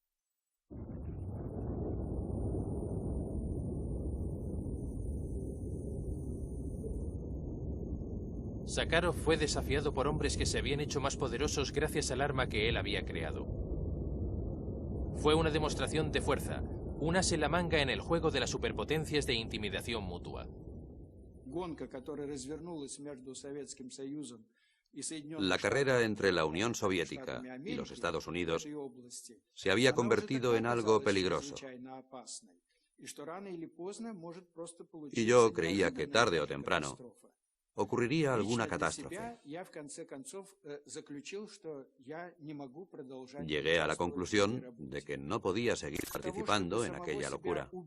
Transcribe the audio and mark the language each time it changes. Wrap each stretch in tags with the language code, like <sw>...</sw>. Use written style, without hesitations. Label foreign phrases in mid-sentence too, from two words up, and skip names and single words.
<es>Sakharov fue desafiado por hombres que se habían hecho más poderosos gracias al arma que él había creado. Fue una demostración de fuerza, un as en la manga en el juego de las superpotencias de intimidación mutua.</es> <ru>Гонка, которая развернулась между Советским Союзом</ru> <es>La carrera entre la Unión Soviética y los Estados Unidos se había convertido en algo peligroso. Y yo creía que tarde o temprano ocurriría alguna catástrofe. Llegué a la conclusión de que no podía seguir participando en aquella locura.</es>